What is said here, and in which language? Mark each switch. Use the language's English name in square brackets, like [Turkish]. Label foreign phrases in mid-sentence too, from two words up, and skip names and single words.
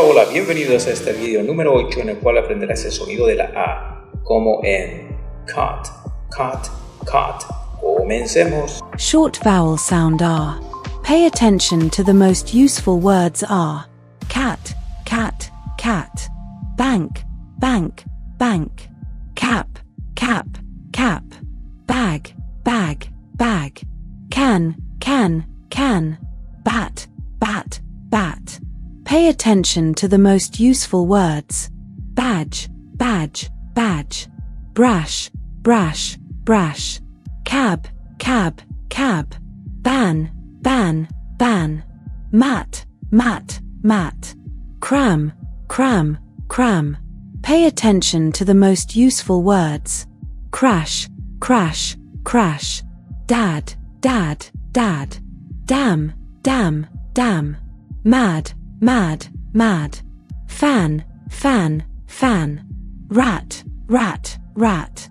[Spanish] Hola, bienvenidos a este video número 8 en el cual aprenderás el sonido de la A, como en [English] cut, cut, cut. [Spanish] Comencemos. [English] Short vowel sound R. Pay attention to the most useful words are cat, cat, cat, bank, bank, bank, cap, cap, cap, bag, bag, bag, can, can, can, bat, bat, bat. Pay attention to the most useful words badge, badge, badge, brash, brash, brash, cab, cab, cab, ban, ban, ban, mat, mat, mat, cram, cram, cram. Pay attention to the most useful words crash, crash, crash, dad, dad, dad, damn, damn, damn, mad, mad, mad, fan, fan, fan, rat, rat, rat.